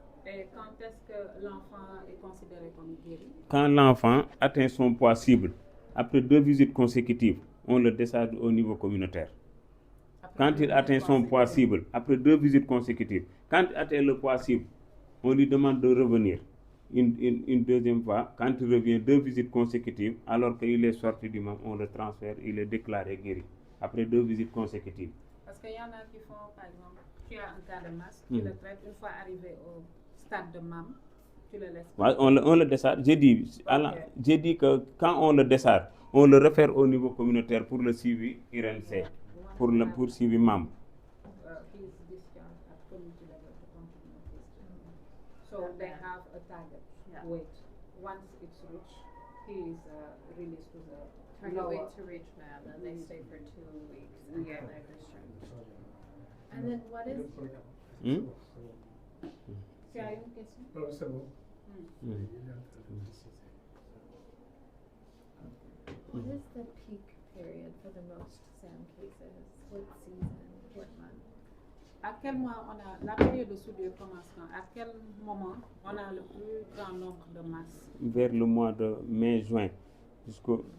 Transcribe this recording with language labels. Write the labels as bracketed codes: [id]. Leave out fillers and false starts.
[fr] Et quand est-ce que l'enfant est considéré comme guéri? Quand l'enfant atteint son poids cible, après 2 visites consécutives, on le décharge au niveau communautaire. Quand il atteint son poids cible, après 2 visites consécutives, quand il atteint le poids cible, on lui demande de revenir une deuxième fois. Quand il revient 2 visites consécutives, alors qu'il est sorti du MAM, on le transfère, il est déclaré guéri. Après 2 visites consécutives. Parce qu'il y en a qui font, par exemple, tu as un cas de masse, tu le traites, une fois arrivé au stade de MAM, tu le laisses. Ouais, on le décharge. J'ai dit que quand on le décharge, on le réfère au niveau communautaire pour le suivi IRNC, pour suivi MAM. [en] He is discharged at community level to continue his treatment. So they have a target weight. Once it's reached, he is released to the Target lower. weight to reach MAM, and they stay for 2 weeks and then they're discharged. And then what is? [fr] Tu as une question? Non, c'est bon. [en] What is the peak period for the most SAM cases? What season? What month? [fr] À quel mois on a la période de soudure commence quand? À quel moment on a le plus grand nombre de masses? Vers le mois de mai-juin jusqu'au